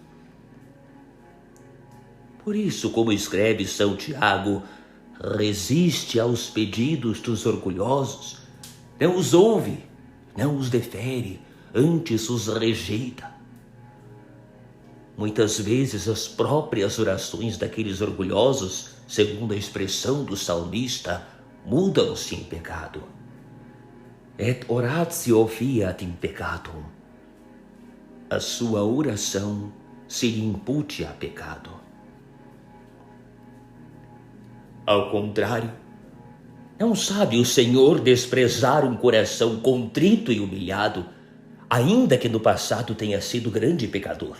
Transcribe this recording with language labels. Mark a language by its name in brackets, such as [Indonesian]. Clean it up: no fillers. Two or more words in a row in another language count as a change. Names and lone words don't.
[Portuguese] Por isso, como escreve São Tiago, resiste aos pedidos dos orgulhosos, não os ouve, não os defere, antes os rejeita. Muitas vezes as próprias orações daqueles orgulhosos, segundo a expressão do salmista, mudam-se em pecado. [Latin] Et oratio fiat in peccatum. [Portuguese] A sua oração se lhe impute a pecado. Ao contrário, não sabe o Senhor desprezar um coração contrito e humilhado, ainda que no passado tenha sido grande pecador.